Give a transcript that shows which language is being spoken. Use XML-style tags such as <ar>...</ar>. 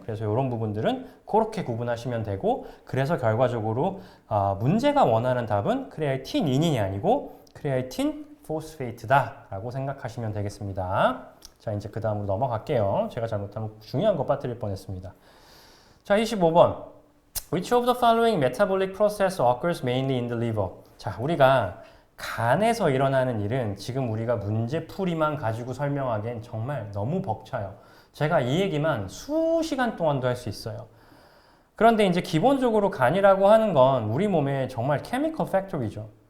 <ko>그래서 이런 부분들은 그렇게 구분하시면 되고, 그래서 결과적으로 문제가 원하는 답은 크레아틴인이 아니고 크레아틴 포스페이트다 라고 생각하시면 되겠습니다. 자, 이제 그 다음으로 넘어갈게요. 제가 잘못하면 중요한 거 빠뜨릴 뻔했습니다. 자, 25번.</ko> <en>Which of the following metabolic process occurs mainly in the liver?</en> <ko>자, 우리가 간에서 일어나는 일은 지금 우리가 문제풀이만 가지고 설명하기엔 정말 너무 벅차요. 제가 이 얘기만 수시간 동안도 할 수 있어요. 그런데 이제 기본적으로 간이라고 하는 건 우리 몸의 정말 케미컬 팩토리죠.</ko>